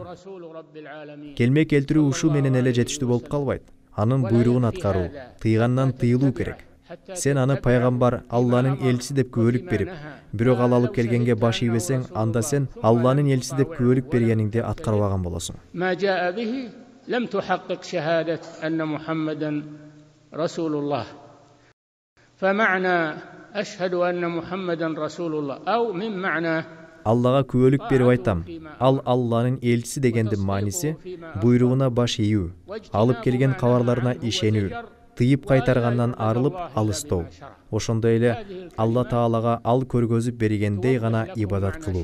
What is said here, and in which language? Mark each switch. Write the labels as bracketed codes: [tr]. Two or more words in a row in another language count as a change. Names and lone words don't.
[ky] Келме келтирүү ушул менен эле жетиштүү болуп калбайт. Анын буйругун аткаруу, тыйгандан тыйылуу керек. Сен аны пайгамбар Алланын элчиси деп күбөлүк берип, бирок ал алып келгенге баш ийбесең, анда сен Алланын элчиси деп күбөлүк бергениңди аткарбаган болосуң. [ar] ما جاء به لم تحقق شهادة أن محمدا رسول الله. فمعنى أشهد أن محمدا رسول الله أو من معنى [ky] Аллага күбөлүк берип айтам. Ал Алланын элчиси дегендин мааниси буйругуна баш ийүү, алып келген кабарларына ишенүү, тыйып кайтаргандан арылып алыстоо. Ошондой эле Алла Таалага ал көргөзүп бергендей гана ибадат кылуу.